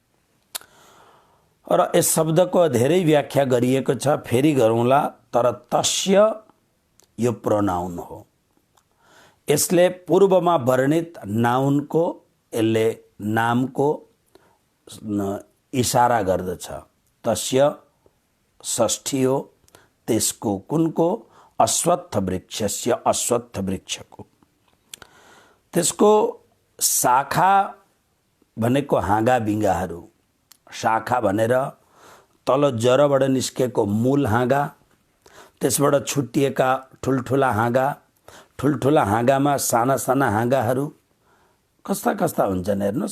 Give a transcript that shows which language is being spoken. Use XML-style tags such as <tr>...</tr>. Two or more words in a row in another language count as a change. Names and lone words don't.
<ne>र यस शब्दको धेरै व्याख्या गरिएको छ, फेरि गरौँला। तर तस्य यो प्रोनाउन हो। यसले पूर्वमा वर्णित नाउनको, यसले नामको इशारा गर्दछ। तस्य षष्ठी हो, त्यसको कुनको,</ne> <sa>अश्वत्थ वृक्षस्य,</sa> <ne>अश्वत्थ वृक्षको। त्यसको शाखा भनेको हाँगा बिङ्गाहरू, शाखा भनेर तल जरबाट निस्केको मूल हाँगा, त्यसबाट छुट्टिएका ठुल्ठुला हाँगा, ठुल्ठुला हाँगामा साना साना हाँगाहरू कस्ता कस्ता हुन्छन् हेर्नुहोस्।</ne>